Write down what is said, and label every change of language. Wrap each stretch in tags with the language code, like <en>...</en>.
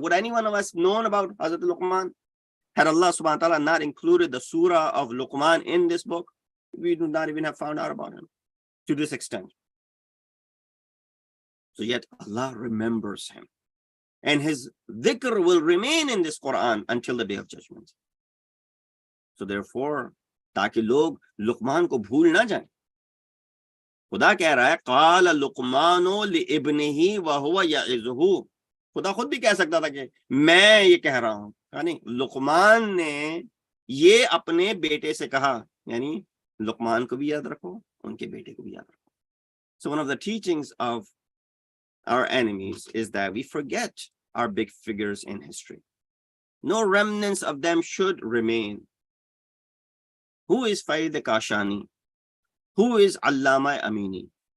<en>Would anyone of us known about Hazrat Luqman? Had Allah subhanahu wa ta'ala not included the surah of Luqman in this book, we do not even have found out about him to this extent. So yet Allah remembers him. And his dhikr will remain in this Quran until the day of judgment. So therefore,</en> <hi>ताकि लोग लुकमान को भूल ना जाएं. खुदा कह रहा है,</hi> <ar>قال لقمان لابنه وهو يعظه.</ar> <hi>खुदा खुद भी कह सकता था कि मैं ये कह रहा हूँ. यानी लुकमान ने ये अपने बेटे से कहा. यानी लुकमान को भी याद रखो, उनके बेटे को भी याद रखो.</hi> <en>So one of the teachings of our enemies is that we forget our big figures in history. No remnants of them should remain. Who is Faid Kashani? Who is Allama Amini?</en>